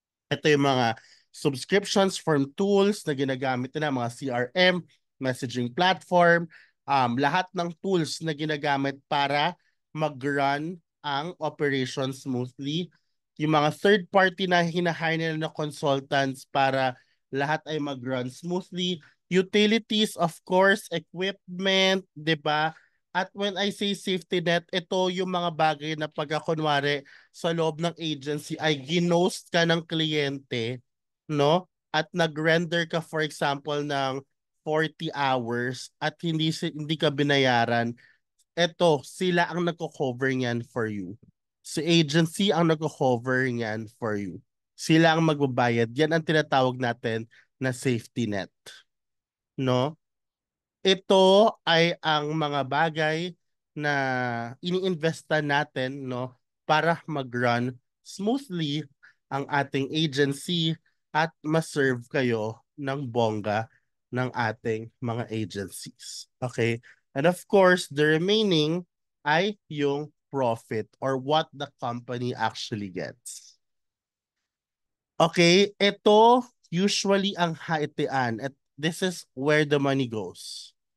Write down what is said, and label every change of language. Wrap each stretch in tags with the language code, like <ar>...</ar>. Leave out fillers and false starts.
<tl>Ito yung mga subscriptions from tools na ginagamit na mga CRM, messaging platform, lahat ng tools na ginagamit para mag-run ang operation smoothly. Yung mga third party na hinahire nila na consultants para lahat ay mag-run smoothly. Utilities, of course, equipment, 'di ba? At when I say safety net, ito yung mga bagay na pagka kunwari sa loob ng agency ay ginost ka ng kliyente, no? At nag-render ka for example ng 40 hours at hindi ka binayaran, eto sila ang nagko-cover niyan for you. Si agency ang nagko-cover niyan for you. Sila ang magbabayad. Yan ang tinatawag natin na safety net, no? Ito ay ang mga bagay na iniinvesta natin, no, para mag-run smoothly ang ating agency at ma-serve kayo ng bongga ng ating mga agencies. Okay?</tl> <en>And of course, the remaining</en> <tl>ay yung</tl> <en>profit or what the company actually gets.</en> <tl>Okay, ito usually ang haitian at</tl> <en>this is where the money goes.</en>